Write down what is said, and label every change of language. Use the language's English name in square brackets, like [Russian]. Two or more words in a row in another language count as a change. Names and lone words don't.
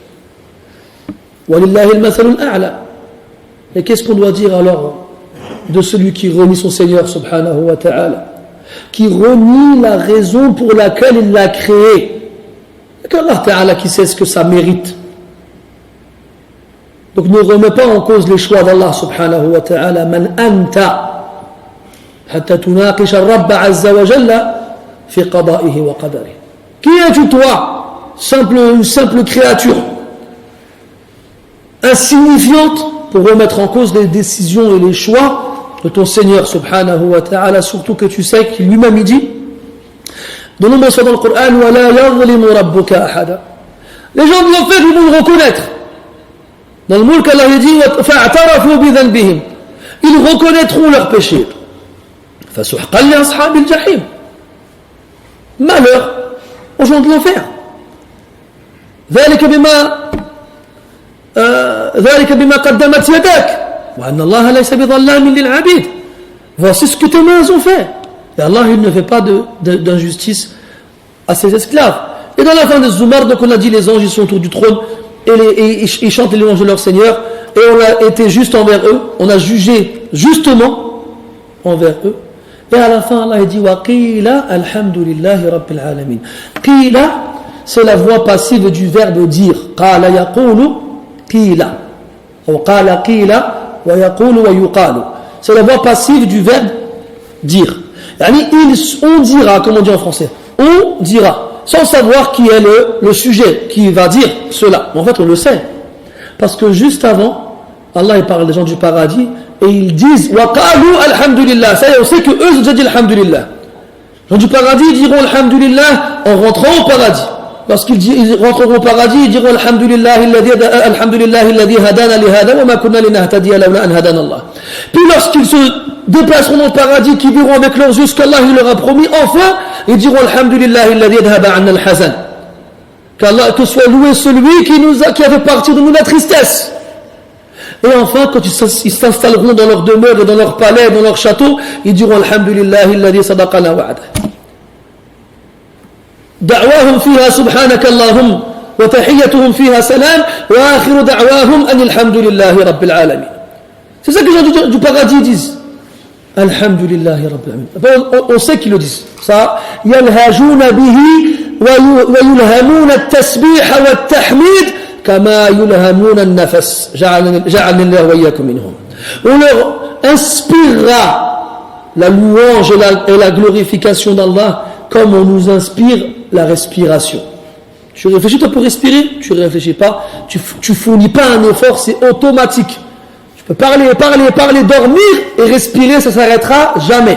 [French] Et qu'est-ce qu'on doit dire alors de celui qui renie son Seigneur [Arabic] سبحانه وتعالى, [French] qui renie la raison pour laquelle il l'a créé? Et qu' [Arabic] الله تعالى [French] qui sait ce que ça mérite. Donc ne remets pas en cause les choix d'Allah [Arabic] سبحانه وتعالى. من أنت حتى تناقش الرب عز وجل في قضائه وقدره. [French] Qui es-tu toi, une simple créature insignifiante pour remettre en cause les décisions et les choix de ton Seigneur [Arabic] سبحانه وتعالى, [French] surtout que tu sais qu'il lui-même il dit de nombreuses fois dans le Coran, [Arabic] ولا يظلم ربك أحدا. [French] Les gens de l'enfer, ils vont le reconnaître. Dans le Mulk, Allah dit [Arabic] فاعترفوا بذنبهم. [French] Ils reconnaîtront leurs péchés. [Arabic] فسحقا لأصحاب الجحيم. [French] Malheur aux gens de l'enfer. [Arabic] ذلك بما قدمت يدك وأن الله ليس بظلام للعبيد. [French] Voici ce que tes mains ont fait. Et Allah, il ne fait pas d'injustice à ses esclaves. Et dans la fin de Zumar, donc on a dit les anges ils sont autour du trône et ils chantent les louanges de leur Seigneur, et on a été juste envers eux, on a jugé justement envers eux. Et à la fin, Allah il dit [Arabic] وقيل الحمد لله رب العالمين. [French] Qila, c'est la voix passive du verbe dire. [Arabic] قال يقول قيل. Ou قال قيل ويقول ويقال. [French] C'est la voix passive du verbe dire. On dira, comme on dit en français, on dira, sans savoir qui est le sujet qui va dire cela. Mais en fait, on le sait. Parce que juste avant, Allah il parle des gens du paradis et ils disent [Arabic] وقالوا الحمد لله. [French] Ça y est, on sait que eux ils ont déjà dit alhamdulillah. Les gens du paradis ils diront alhamdulillah en rentrant au paradis. Lorsqu'ils rentreront au paradis, ils diront [Arabic] الحمد لله الذي هدانا لهذا وما كنا لنهتدي لولا أن هدانا الله. [French] Puis lorsqu'ils se déplaceront dans le paradis, qui verront avec leurs yeux ce qu'Allah leur a promis, enfin, ils diront [Arabic] الحمد لله الذي أذهب عنا الحزن. [French] Que soit loué celui qui a fait partir de nous la tristesse. Et enfin, quand ils s'installeront dans leur demeure et dans leur palais, dans leur château, ils diront [Arabic] الحمد لله الذي صدقنا وعده. دعواهم فيها سبحانك اللهم وتحيتهم فيها سلام وآخر دعواهم أن الحمد لله رب العالمين. [French] C'est ça que les gens du paradis disent. [Arabic] الحمد لله رب العالمين. [French] On sait qu'ils le disent. Ça, [Arabic] يلهجون به ويلهمون التسبيح والتحميد كما يلهمون النفس. جعلنا الله وإياكم منهم. [French] On leur inspirera la louange et la glorification d'Allah comme on nous inspire la respiration. Tu réfléchis toi pour respirer? Tu ne réfléchis pas. Tu fournis pas un effort, c'est automatique. Tu peux parler, dormir et respirer, ça ne s'arrêtera jamais.